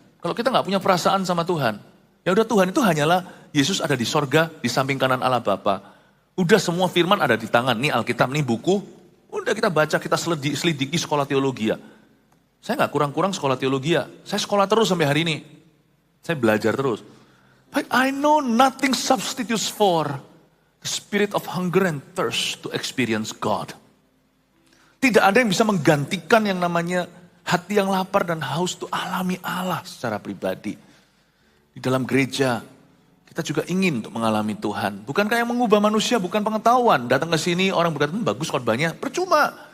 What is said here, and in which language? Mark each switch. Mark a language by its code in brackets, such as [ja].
[id] Kalau kita gak punya perasaan sama Tuhan, ya udah Tuhan itu hanyalah Yesus ada di sorga, di samping kanan Allah Bapa. Udah semua firman ada di tangan, nih Alkitab, nih buku. Udah kita baca, kita selidiki sekolah teologi ya. Saya gak kurang-kurang sekolah teologi ya. Saya sekolah terus sampai hari ini. Saya belajar terus. [en] But I know nothing substitutes for the spirit of hunger and thirst to experience God. [id] Tidak ada yang bisa menggantikan yang namanya hati yang lapar dan haus to alami Allah secara pribadi. Di dalam gereja, kita juga ingin untuk mengalami Tuhan. Bukankah yang mengubah manusia, bukan pengetahuan. Datang ke sini, orang berkata, bagus khotbahnya, percuma.